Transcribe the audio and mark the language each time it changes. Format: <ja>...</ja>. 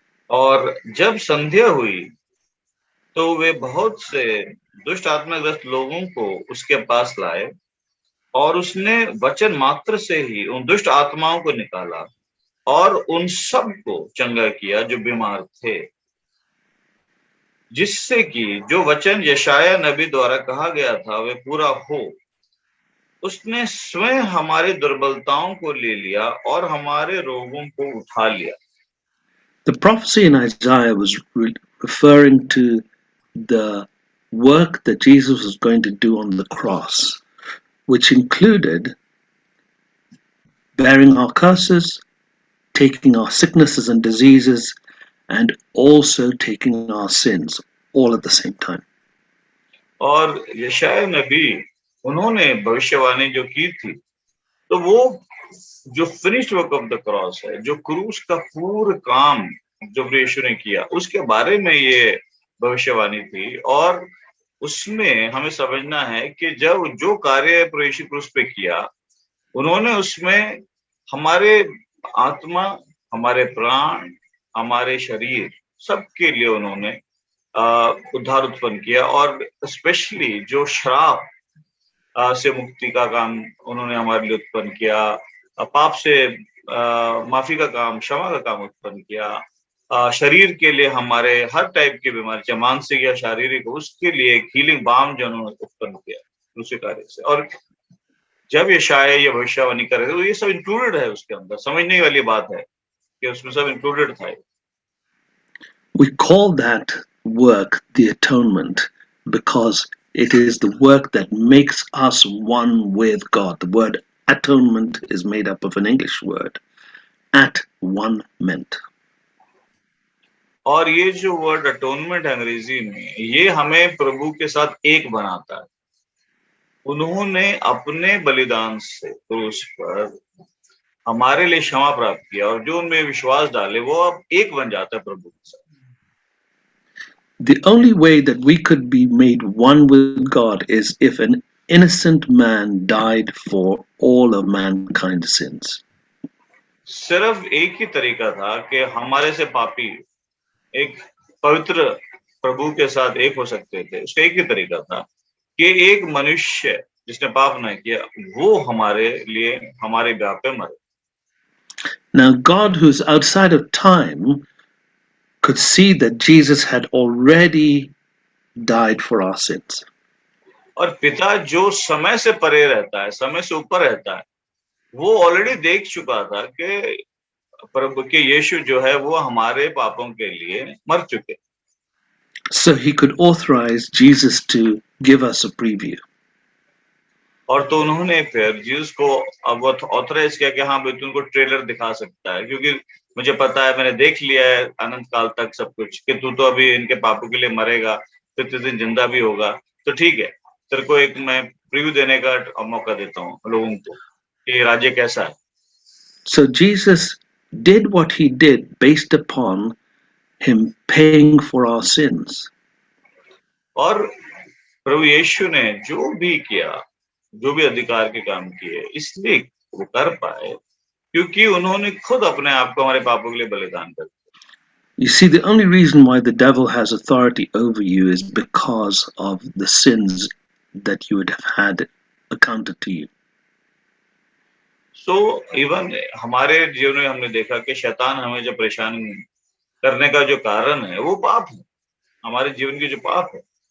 <hi>और जब संध्या हुई तो वे बहुत से दुष्ट आत्माग्रस्त लोगों को उसके पास लाए और उसने वचन मात्र से ही उन दुष्ट आत्माओं को निकाला और उन सब को चंगा किया जो बीमार थे, जिससे कि जो वचन यशाया नबी द्वारा कहा गया था वे पूरा हो। उसने स्वयं हमारी दुर्बलताओं को ले लिया और हमारे रोगों को उठा लिया।</hi> <en>The prophecy in Isaiah was referring to the work that Jesus was going to do on the cross, which included bearing our curses, taking our sicknesses and diseases, and also taking our sins, all at the same time.</en> <hi>और यशाया नबी उन्होंने भविष्यवाणी जो की थी, तो वो जो</hi> <en>finished work of the cross</en> <hi>है, जो क्रूस का पूर्ण काम जो यीशु ने किया, उसके बारे में ये भविष्यवाणी थी। और उसमें हमें समझना है कि जब जो कार्य यीशु क्रूस पे किया, उन्होंने उसमें हमारे आत्मा, हमारे प्राण, हमारे शरीर सबके लिए उन्होंने उद्धार उत्पन्न किया। और स्पेशली जो श्राप से मुक्ति का काम उन्होंने हमारे लिए उत्पन्न किया, पाप से माफी का काम, क्षमा का काम उत्पन्न किया, शरीर के लिए हमारे हर टाइप की बीमारी, चाहे मानसिक या शारीरिक, उसके लिए एक हीलिंग बाम जो उन्होंने उत्पन्न किया दूसरे कार्य से। और जब यशाया ये भविष्यवाणी कर रहे थे तो ये सब इंक्लूडेड है उसके अंदर। समझने वाली बात है कि उसमें सब इंक्लूडेड था।</hi> <en>We call that work the atonement because it is the work that makes us one with God. The word atonement is made up of an English word, at one meant.</en> <hi>और ये जो word atonement है अंग्रेजी में, ये हमें प्रभु के साथ एक बनाता है। उन्होंने अपने बलिदान से क्रूस पर हमारे लिए क्षमा प्राप्त किया और जो उनमें विश्वास डाले वो अब एक बन जाता है प्रभु के साथ।</hi> <en>The only way that we could be made one with God is if an innocent man died for all of mankind's sins.</en> <hi>सिर्फ एक ही तरीका था कि हमारे से पापी एक पवित्र प्रभु के साथ एक हो सकते थे। उसका एक ही तरीका था कि एक मनुष्य जिसने पाप न किया वो हमारे लिए हमारे ब्याह पे मरे।</hi> <en>Now God, who's outside of time, could see that Jesus had already died for our sins.</en> <hi>और पिता जो समय से परे रहता है, समय से ऊपर रहता है, वो ऑलरेडी देख चुका था कि प्रभु के यीशु जो है वो हमारे पापों के लिए मर चुके।</hi> <en>So he could authorize Jesus to give us a preview.</en> <hi>और तो उन्होंने फिर जीसस को अब ऑथराइज किया कि हाँ भाई तुमको ट्रेलर दिखा सकता है, क्योंकि मुझे पता है, मैंने देख लिया है अनंत काल तक सब कुछ कि तू तो अभी इनके पापों के लिए मरेगा, फिर तीसरे दिन जिंदा भी होगा। तो ठीक है, तेरे को एक मैं प्रीव्यू देने का मौका देता हूँ लोगों को कि राज्य कैसा है।</hi> <en>So Jesus did what he did based upon him paying for our sins.</en> <hi>और प्रभु यीशु ने जो भी किया, जो भी अधिकार के काम किए, इसलिए वो कर पाए क्योंकि उन्होंने खुद अपने आप को हमारे पापों के लिए बलिदान कर दिया।</hi> <en>You see, the only reason why the devil has authority over you is because of the sins that you would have had accounted to you. So even</en> <hi>हमारे जीवन में हमने देखा कि शैतान हमें जो परेशान करने का जो कारण है वो पाप है, हमारे जीवन की जो पाप है।</hi>